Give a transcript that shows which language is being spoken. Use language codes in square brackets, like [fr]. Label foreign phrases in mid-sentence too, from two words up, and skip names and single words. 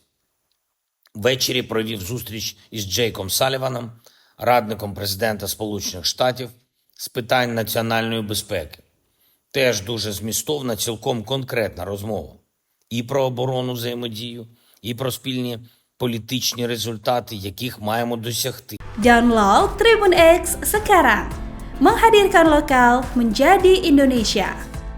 [uk] Ввечері провів зустріч із Джейком Саліваном, радником президента Сполучених Штатів з питань національної безпеки. Теж дуже змістовна, цілком конкретна розмова. І про оборонну взаємодію, і про спільні політичні результати, яких маємо досягти. [id] Download Tribun X sekarang. Menghadirkan lokal menjadi Indonesia.